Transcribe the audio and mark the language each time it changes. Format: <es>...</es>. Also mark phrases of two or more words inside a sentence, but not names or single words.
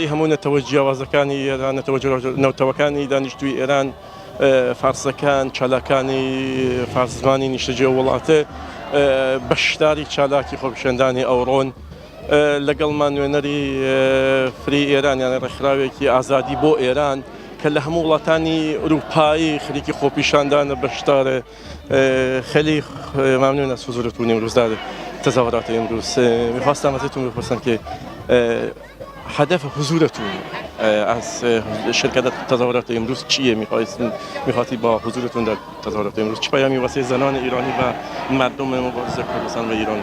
<ckb>هەموو نەتەوە جیاوازەکانی ئێران نەوتەوەکانی دانیشتووی ئێران فارسەکان چالاکانی فارس زمانی نیشتەجێ وڵاتە بەشداری چالاکی خۆپیشاندانی ئەوڕۆن لەگەڵمان نوێنەری فری ئێران یانە ڕێکخراوێکی ئازادی بۆ ئێران کە لە هەموو وڵاتانی ئوروپایی خەریکی خۆپیشاندانە بەشدارە.</ckb> <fa>خیلی ممنون از حضورتون امروز در تظاهرات امروز. میخواستم ازتون بپرسم که هدف حضورتون از شرکت در تظاهرات امروز چیه؟ میخواهید با حضورتون در تظاهرات امروز چه پیامی واسه زنان ایرانی و مردم مبارز کردستان و ایران؟</fa>